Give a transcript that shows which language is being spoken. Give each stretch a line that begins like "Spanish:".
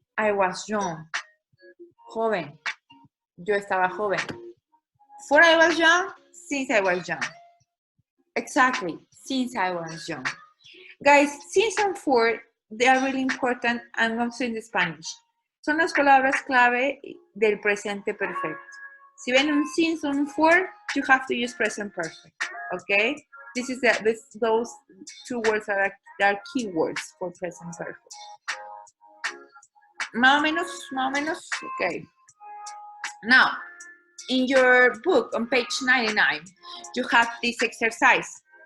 English: I was young,
Spanish: joven. Yo estaba joven.
English: For I was young, since I was young. Exactly, since I was young. Guys, since and for, they are really important, and also in Spanish.
Spanish: Son las palabras clave del presente perfecto. Si ven un
English: since or un for, you have to use present perfect, okay? Those 2 words are keywords for present perfect.
Spanish: Más o menos,
English: okay. Now, in your book on page 99, you have this exercise.